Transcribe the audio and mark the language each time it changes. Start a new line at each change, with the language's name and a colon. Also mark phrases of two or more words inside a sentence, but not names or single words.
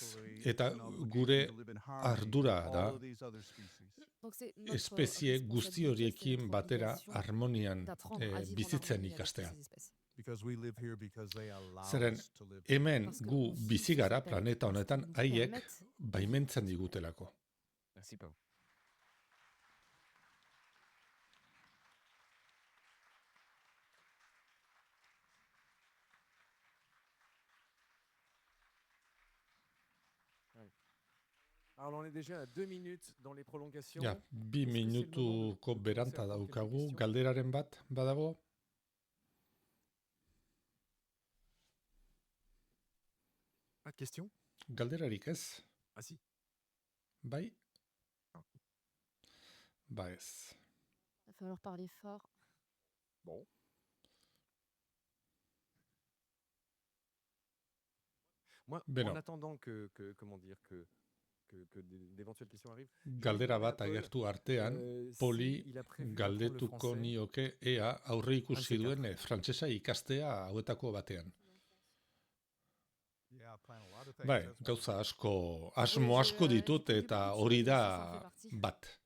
Basque: Eta gure ardura da espezie guzti horiekin batera harmonian bizitzen ikastea. Zeren, hemen gu bizi gara planeta honetan haiek baimentzen digutelako.
French: Alors, on est déjà à 2 minutes dans les prolongations.
Basque: Ja, 2 minutuko beranta daukagu, galderaren bat badago?
French: Pas de questions?
Basque: Galderarik ez?
French: Ah si.
Basque: Bai? Ba ez.
French: Il va falloir parler fort. Bon. Moi, en attendant que comment dire, que d'éventuelles questions arrivent.
Basque: Galdera bat agertu artean, Poli galdetuko nioke ea aurre ikusi duen frantsesa ikastea hauetako batean. Bai, gauza asko, asmo asko ditut eta hori da bat.